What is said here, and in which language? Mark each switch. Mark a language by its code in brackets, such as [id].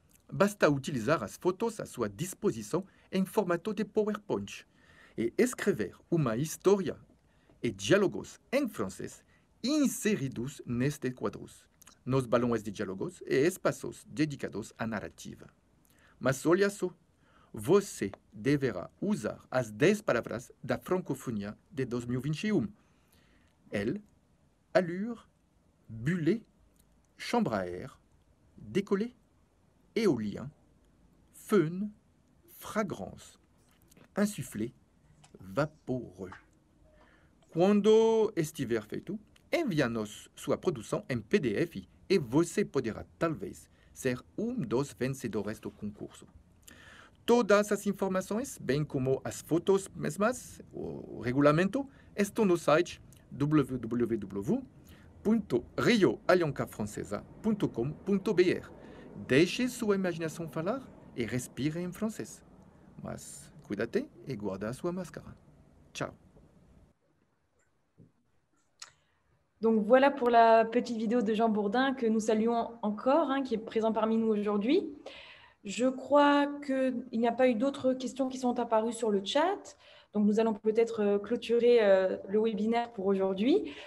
[pt] Basta utilizar as fotos à sua disposição em formato de PowerPoint e escrever uma história e diálogos em francês inseridos nestes quadros, nos balões de diálogos e espaços dedicados à narrativa. Mas olha só, você deverá usar as 10 palavras da francofonia de 2021. [fr] Elle, allure, bulle, chambre à air, décollé, éolien, fun, fragrance, insufflé, vaporeux. [pt] Quando estiver feito, envia-nos sua produção em PDF e você poderá, talvez, ser dos vencedores do concurso. Todas as informações, bem como as fotos mesmas, o regulamento, estão no site www.rioaliancafrancesa.com.br. Deixe sua imaginação falar e respire em francês. Mas cuida-te e guarda a sua máscara. Ciao. [fr] Donc voilà pour la petite vidéo de Jean Bourdin que nous saluons encore, qui est présent parmi nous aujourd'hui. Je crois qu'il n'y a pas eu d'autres questions qui sont apparues sur le chat. Donc nous allons peut-être clôturer le webinaire pour aujourd'hui.